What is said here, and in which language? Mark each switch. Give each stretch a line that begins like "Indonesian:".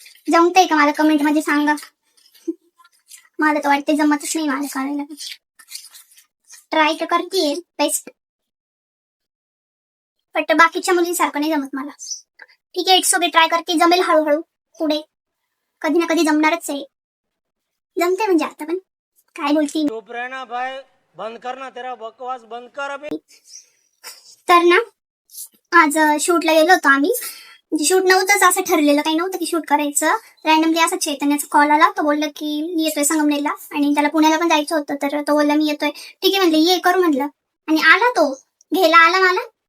Marathi: जमतंय का मला कमेंट मध्ये सांगा. मला तर वाटते जमतच नाही मला करायला. ट्राय तर करतेय बेस्ट, बट बाकीच्या मुलींसारखं नाही जमत मला. ठीक आहे
English: It's okay.
Marathi: ट्राय करते, जमेल हळूहळू पुढे. कधी ना कधी जमणारच आहे. जमते म्हणजे आता पण काय बोलती.
Hindi: चुप रहना भाई, बंद करना तेरा बकवास, बंद कर अभी.
Marathi: तर ना आज शूटला गेलो होतो आम्ही. म्हणजे शूट नव्हतंच, असं ठरलेलं काही नव्हतं की शूट करायचं. रॅन्डमली असा चैतन्याचा कॉल आला. तो बोलला की मी येतोय संगमनेरला आणि त्याला पुण्याला पण जायचं होतं. तर तो बोलला मी येतोय. ठीक आहे म्हणलं ये करू म्हटलं. आणि आला तो घ्यायला आला मला.